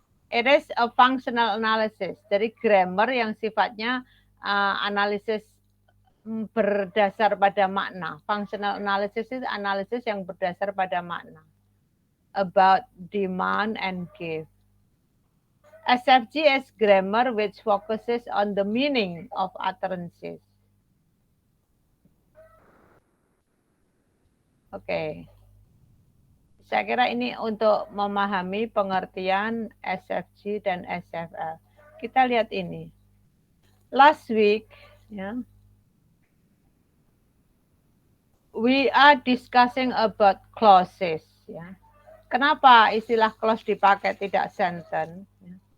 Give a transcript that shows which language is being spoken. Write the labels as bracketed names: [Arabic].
[English] It is a functional analysis. [Indonesian] Dari grammar yang sifatnya analisis berdasar pada makna. Functional analysis itu analisis yang berdasar pada makna. [English] About demand and give. SFG is grammar which focuses on the meaning of utterances. Oke. [Indonesian] Saya kira ini untuk memahami pengertian SFG dan SFL. Kita lihat ini. [English] Last week, ya, we are discussing about clauses. Ya. [Indonesian] Kenapa istilah clause dipakai tidak sentence? Ya.